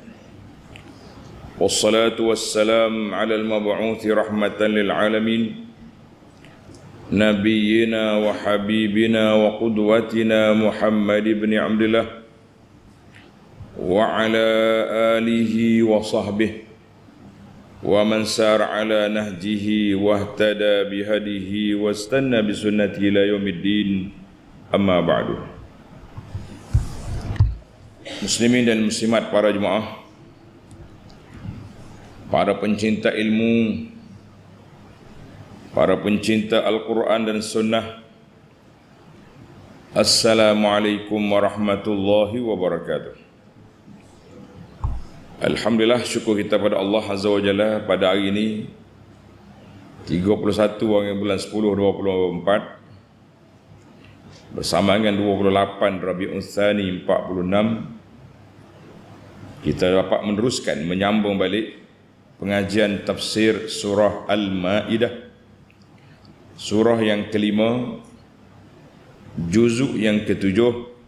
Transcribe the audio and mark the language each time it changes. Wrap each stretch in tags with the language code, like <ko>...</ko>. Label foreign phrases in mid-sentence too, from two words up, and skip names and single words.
<ar>والصلاة والسلام على المبعوث رحمة للعالمين. نبينا وحبيبنا وقدوتنا محمد بن عبد الله وعلى آله وصحبه ومن سار على نهجه واهتدى بهديه واستن بسنته إلى يوم الدين, أما بعد.</ar> <ms>Muslimin dan muslimat, para jemaah, para pencinta ilmu, para pencinta Al-Quran dan Sunnah,</ms> <ar>السلام عليكم ورحمة الله وبركاته.</ar> <ms>Alhamdulillah, syukur kita pada Allah</ms> <ar>عز وجل</ar> <ms>pada hari ini 31 hari bulan 10 2024 bersama dengan 28 Rabiul Tsani 46, kita dapat meneruskan menyambung balik pengajian tafsir surah Al-Maidah, surah yang kelima, juzuk yang ketujuh.</ms>